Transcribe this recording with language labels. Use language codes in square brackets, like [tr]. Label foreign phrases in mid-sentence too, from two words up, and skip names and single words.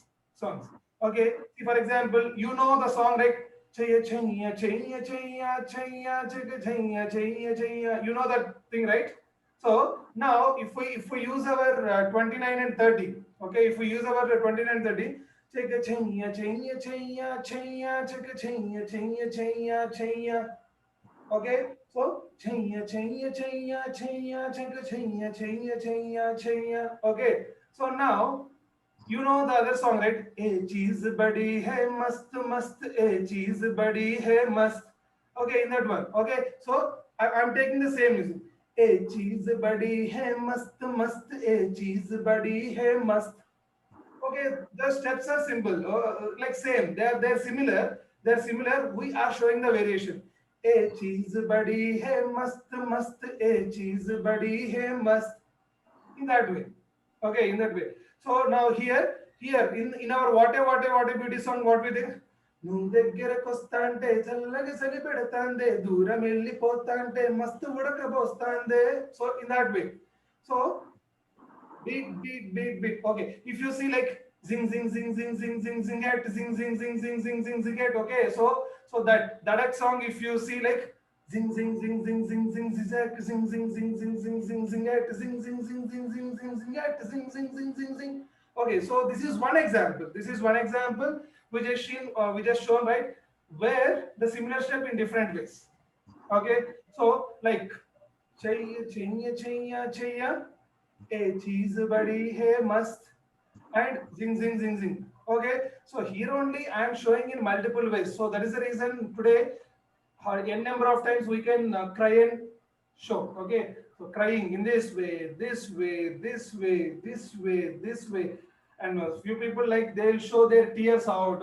[en] Okay, see, for example, you know the song like Chaya Chaya Chaya Chaya Chaya Chaya Chaya Chaya Chaya. You know that thing, right? So now if we use our 29 and 30, okay, if we use our 29 and 30, Chaya Chaya Chaya Chaya Chaya Chaya Chaya Chaya Chaya. Okay, so chaya chaya chaya chaya chaya chaya chaya chaya chaya. Okay, so now you know the other song, right? [hi] ए चीज़ बड़ी है मस्त मस्त, ए चीज़ बड़ी है मस्त. [en] Okay, in that one. Okay, so I'm taking the same music. [hi] ए चीज़ बड़ी है मस्त मस्त, ए चीज़ बड़ी है मस्त. [en] Okay, the steps are simple, like same. They're similar. We are showing the variation. [hi] ए चीज़ बड़ी है मस्त मस्त, ए चीज़ बड़ी है मस्त. [en] In that way. Okay, in that way. So now here in our what a beauty song, what we think? [te] నువ్వు దగ్గరకొస్తాంటే చల్లగా సలి పెడతాందే దూరం వెళ్ళిపోతాంటే మస్తు ఉడకబోస్తాందే. [en] So in that way. So beat. Okay, if you see like zing zing zing zing zing zing zing at zing zing zing zing zing zing zing at. Okay, so that song, if you see like zing zing zing zing zing zing zigzag zing zing zing zing zing zing zing at zing zing zing zing zing zing zing at zing zing zing zing zing. Okay, so this is one example we just shown, right, where the similar step in different ways. Okay, so like chaya chaya chaya chaya, [hi] ए चीज़ बड़ी है मस्त, [en] and zing zing zing zing. Okay, so here only I am showing in multiple ways. So that is the reason today n number of times we can cry and show. Okay, so crying in this way, and few people like they'll show their tears out.